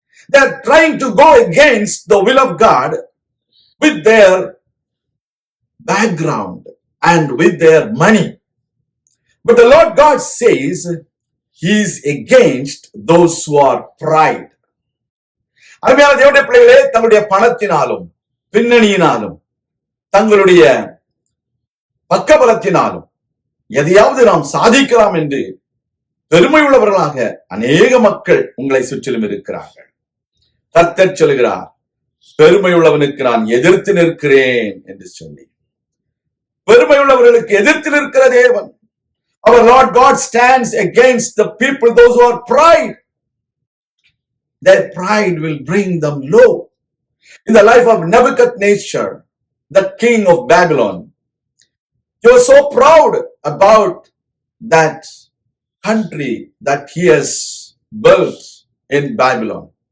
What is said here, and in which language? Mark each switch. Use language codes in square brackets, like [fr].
[en] They are trying to go against the will of God with their background and with their money. But the Lord God says He is against those who are pride. [ta] அருமையான தேவனுடைய பிள்ளைகளே, தங்களுடைய பணத்தினாலும் பின்னணியினாலும் தங்களுடைய பக்கபலத்தினாலும் எதையாவது நாம் சாதிக்கலாம் என்று பெருமை உள்ளவர்களாக அநேக மக்கள் உங்களை சுற்றிலும் இருக்கிறார்கள். கர்த்தர் சொல்கிறார், பெருமை உள்ளவனுக்கு நான் எதிர்த்து நிற்கிறேன் என்று சொல்லி. பெருமை உள்ளவர்களுக்கு எதிர்த்து நிற்கிற தேவன். [en] Our Lord God stands against the people, those who are pride. Their pride will bring them low. In the life of Nebuchadnezzar, the king of Babylon, he was so proud about that country that he has built in Babylon.